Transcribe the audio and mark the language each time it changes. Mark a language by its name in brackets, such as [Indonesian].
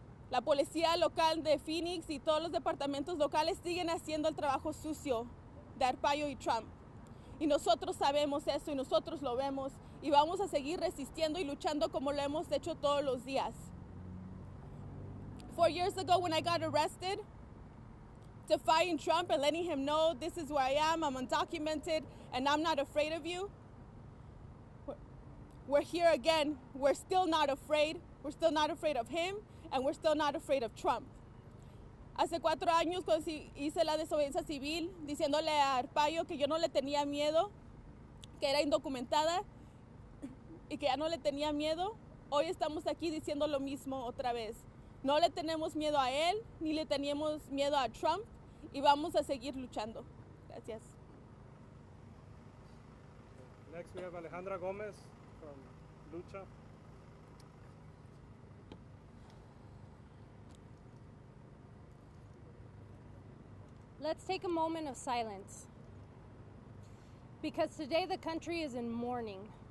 [Spanish] La policía local de Phoenix y todos los departamentos locales siguen haciendo el trabajo sucio de Arpaio y Trump. Y nosotros sabemos eso y nosotros lo vemos y vamos a seguir resistiendo y luchando como lo hemos hecho todos los días. [English] 4 years ago when I got arrested, defying Trump and letting him know this is where I am, I'm undocumented, and I'm not afraid of you. We're here again. We're still not afraid. We're still not afraid of him, and we're still not afraid of Trump. [Spanish] Hace 4 años cuando hice la desobediencia civil, diciéndole a Arpaio que yo no le tenía miedo, que era indocumentada y que ya no le tenía miedo, hoy estamos aquí diciendo lo mismo otra vez. No le tenemos miedo a él, ni le teníamos miedo a Trump, y vamos a seguir luchando. Gracias. [English] Next we have Alejandra Gomez from Lucha. Let's take a moment of silence, because today the country is in mourning.